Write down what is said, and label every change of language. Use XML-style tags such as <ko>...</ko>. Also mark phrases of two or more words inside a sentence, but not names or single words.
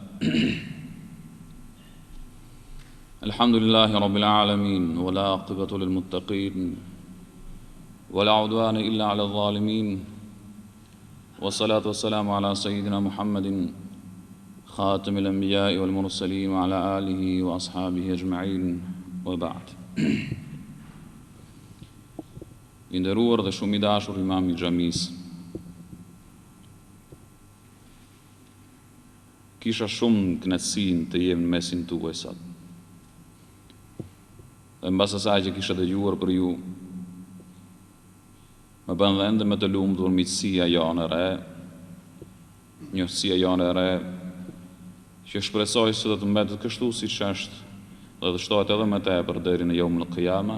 <ar>الحمد لله رب العالمين والعاقبة للمتقين ولا عدوان إلا على الظالمين والصلاة والسلام على سيدنا محمد خاتم الأنبياء والمرسلين وعلى آله وأصحابه أجمعين وبعد.</ar> <sq>I nderuar dhe shumë i dashur imam i xhamisë, kisha shumë kënaqësinë të jem në mesin tuaj sot. Dhe mbas asaj që kisha dëgjuar për ju, më bën dhe ende me të lumtur miqësia jonë e re, njohtësia jonë e re, që shpresoj se do të mbetet kështu siç është, dhe të shtohet edhe më tepër deri në</sq> <ar>يوم القيامة.</ar>